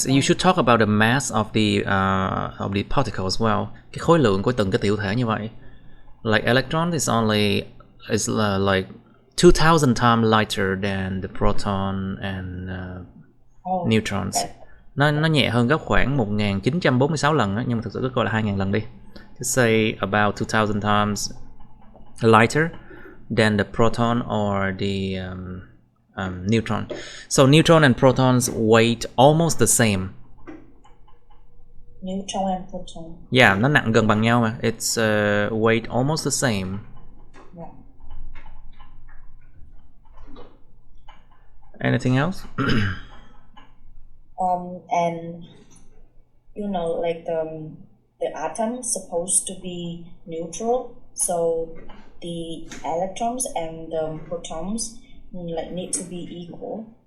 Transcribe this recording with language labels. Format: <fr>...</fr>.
<en>So you should talk about the mass of the particle as well.</en> <vi>Cái khối lượng của từng cái tiểu thể như vậy.</vi> <en>Like electron is like 2,000 times lighter than the proton and neutrons.</en> <vi>Nó nhẹ hơn gấp khoảng 1946 lần á, nhưng mà thực sự cứ coi là 2.000 lần đi.</vi> <en>Just say about 2,000 times lighter than the proton or the neutron. So neutron and protons weight almost the same. Neutron and proton.</en> <vi>Yeah, nó nặng gần bằng nhau mà.</vi> <en>It's weight almost the same. Yeah. Anything else? And you know, like the atom is supposed to be neutral, so the electrons and the protons like need to be equal.</en>